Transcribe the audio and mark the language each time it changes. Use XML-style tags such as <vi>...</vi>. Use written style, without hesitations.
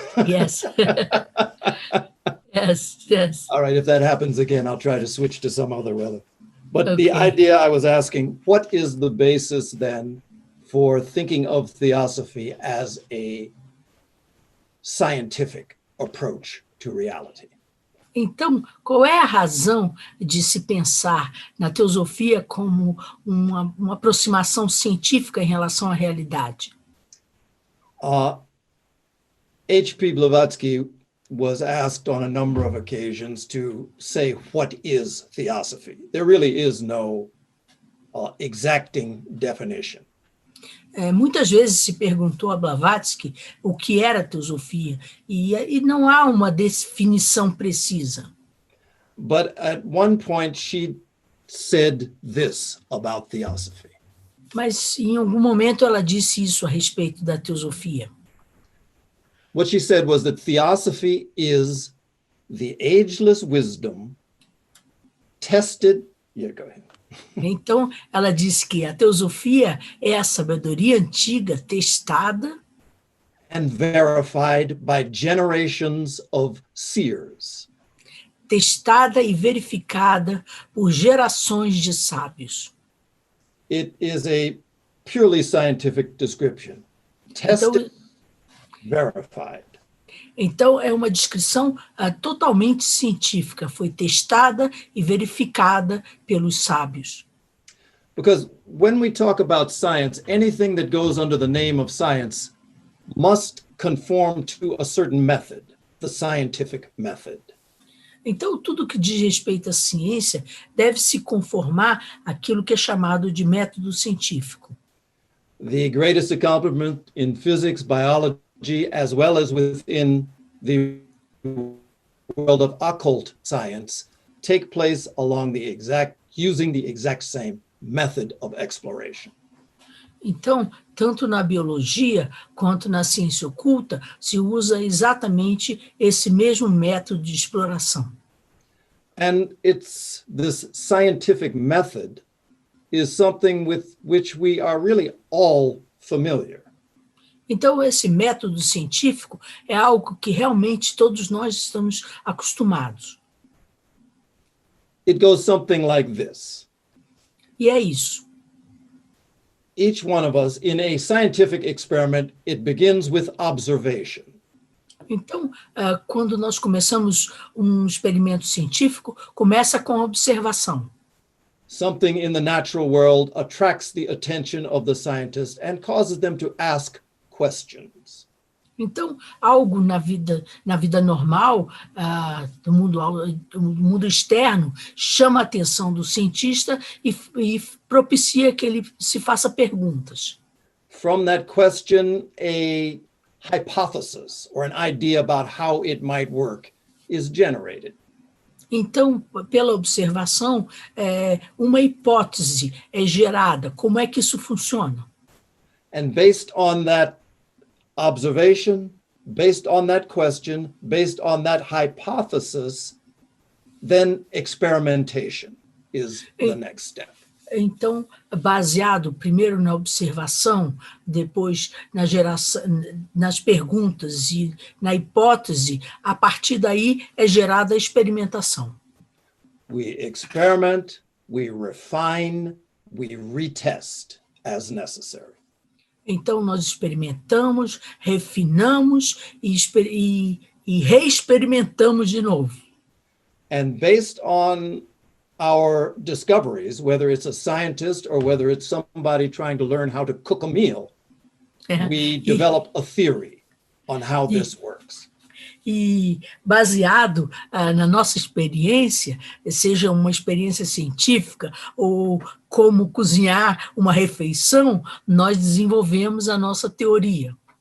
<en>Yes. Yes. All right, if that happens again, I'll try to switch to some other weather. But Okay. the idea I was asking, what is the basis then for thinking of theosophy as a scientific approach to reality?</en> <pt>Então, qual é a razão de se pensar na teosofia como uma aproximação científica em relação à realidade?</pt> <en>H.P. Blavatsky was asked on a number of occasions to say, what is theosophy? There really is no exacting definition.</en> <pt>Muitas vezes se perguntou a Blavatsky o que era teosofia, e não há uma definição precisa.</pt> <en>But at one point she said this about theosophy.</en> <pt>Mas em algum momento ela disse isso a respeito da teosofia.</pt> <en>What she said was that theosophy is the ageless wisdom tested. Yeah, go ahead.</en> <pt>Então, ela disse que a teosofia é a sabedoria antiga testada</pt> <en>and verified by generations of seers.</en> <pt>Testada e verificada por gerações de sábios.</pt> <en>It is a purely scientific description. Tested, verified.</en> <pt>Então, é uma descrição totalmente científica, foi testada e verificada pelos sábios.</pt> <en>Because when we talk about science, anything that goes under the name of science must conform to a certain method, the scientific method.</en> <pt>Então, tudo que diz respeito à ciência deve se conformar àquilo que é chamado de método científico.</pt> <en>the greatest accomplishment in physics, biology, as well as within the world of occult science take place using the exact same method of exploration.</en> <pt>Então, tanto na biologia quanto na ciência oculta, se usa exatamente esse mesmo método de exploração.</pt> <en>And it's this scientific method is something with which we are really all familiar.</en> <pt>Então, esse método científico é algo que realmente todos nós estamos acostumados.</pt> <en>It goes something like this.</en> <pt>E é isso.</pt> <en>Each one of us, in a scientific experiment, it begins with observation.</en> <pt>Então, quando nós começamos um experimento científico, começa com a observação.</pt> <en>Something in the natural world attracts the attention of the scientist and causes them to ask questions.</en> <pt>Então, algo na vida normal, do mundo externo, chama a atenção do cientista e propicia que ele se faça perguntas.</pt> <en>From that question, a hypothesis or an idea about how it might work is generated.</en> <pt>Então, pela observação, uma hipótese é gerada. Como é que isso funciona?</pt> <en>And based on that observation, based on that question, based on that hypothesis, then experimentation is the next step.</en> <pt>Então, baseado primeiro na observação, depois nas perguntas e na hipótese, a partir daí é gerada a experimentação.</pt> <en>We experiment, we refine, we retest as necessary.</en> <pt>Então, nós experimentamos, refinamos e reexperimentamos de novo.</pt> <en>And based on our discoveries, whether it's a scientist or whether it's somebody trying to learn how to cook a meal, we develop a theory on how this works.</en> <pt>E baseado na nossa experiência, seja uma experiência científica ou como cozinhar uma refeição, nós desenvolvemos a nossa teoria.</pt>